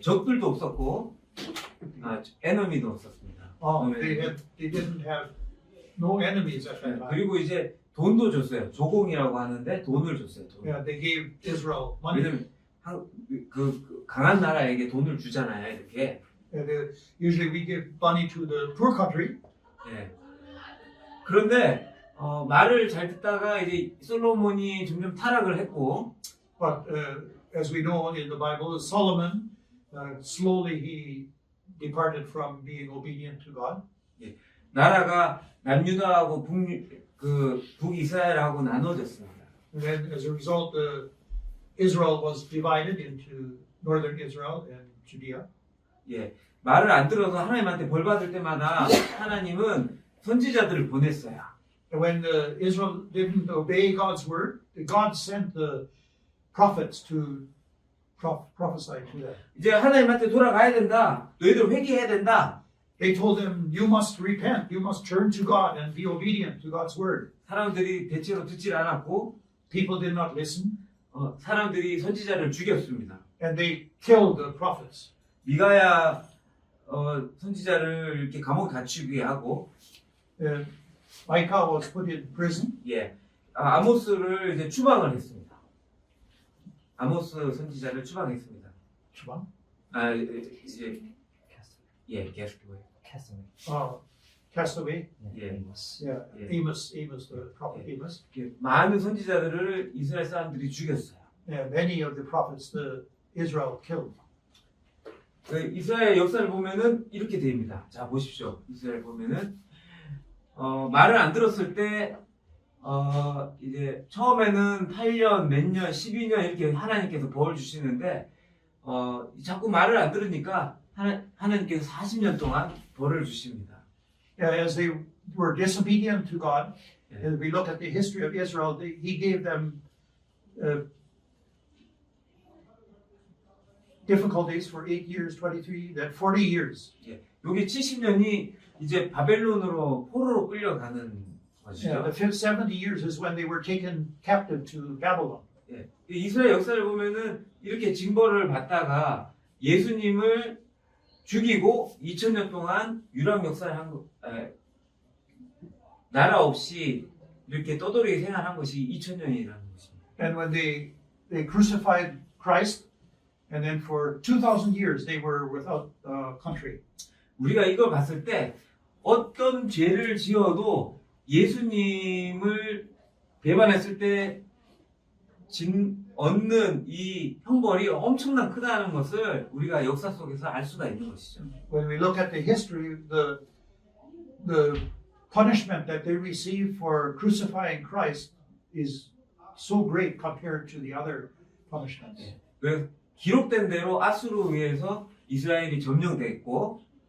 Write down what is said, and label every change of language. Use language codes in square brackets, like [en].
[ko] 적들도 없었고, 에너미도 없었습니다. [en] They didn't have no enemies at that time. [ko] 그리고 이제 돈도 줬어요. 조공이라고 하는데 돈을 줬어요. 돈. [en] Yeah, they gave Israel money. [ko] 왜냐면 그 강한 나라에게 돈을 주잖아요. 이렇게. [en] Usually we give money to the poor country. [ko] 그런데 말을 잘 듣다가 이제 솔로몬이 점점 타락을 했고, [en] But as we know in the Bible, Solomon slowly he departed from being obedient to God. [ko] 나라가 남유다하고 북이스라엘하고 나눠졌습니다. [en] And then as a result, Israel was divided into northern Israel and Judea. [ko] 말을 안 들어서 하나님한테 벌 받을 때마다 하나님은 선지자들을 보냈어요. [en] And when Israel didn't obey God's word, God sent the prophets to prophesy to them. [ko] 이제 하나님한테 돌아가야 된다. 너희들 회개해야 된다. [en] They told them, you must repent, you must turn to God and be obedient to God's word. [ko] 사람들이 대체로 듣질 않았고, [en] People did not listen, [ko] 사람들이 선지자를 죽였습니다. [en] and they killed the prophets. [ko] 미가야 선지자를 이렇게 감옥에 갇히게 하고, [en] Micah was put in prison. [ko] 아모스를 이제 추방을 했습니다. 아모스 선지자를 추방했습니다. 추방? 이제 게스트웨이. [en] Cast away. Amos. Yeah, Amos, the prophet Amos. [ko] 많은 선지자들을 이스라엘 사람들이 죽였어요. [en] Yeah, many of the prophets Israel killed. [ko] 이스라엘 역사를 보면은 이렇게 됩니다. 자, 보십시오. 이스라엘 보면은 말을 안 들었을 때 이제 처음에는 8년, 몇 년, 12년 이렇게 하나님께서 벌 주시는데 자꾸 말을 안 들으니까 하나님께서 40년 동안 벌을 주십니다. [en] Yeah, as they were disobedient to God, as we look at the history of Israel, He gave them difficulties for 8 years, 23, then 40 years. [ko] 여기 70년이 이제 바벨론으로 포로로 끌려가는 것이죠. [en] Yeah, the 70 years is when they were taken captive to Babylon. [ko] 이스라엘 역사를 보면은 이렇게 징벌을 받다가 예수님을 죽이고 2000년 동안 유랑 역사를 한 거, 나라 없이 이렇게 떠돌이게 생활한 것이 2000년이라는 것입니다. [en] And when they crucified Christ, and then for 2,000 years they were without country. [ko] 우리가 이걸 봤을 때 어떤 죄를 지어도 예수님을 배반했을 때 얻는 이 형벌이 엄청난 크다는 것을 우리가 역사 속에서 알 수가 있는 것이죠. [en] When we look at the history, the punishment that they received for crucifying Christ is so great compared to the other punishments. [ko] 그래서 기록된 대로 아수르에 의해서 이스라엘이 점령됐고,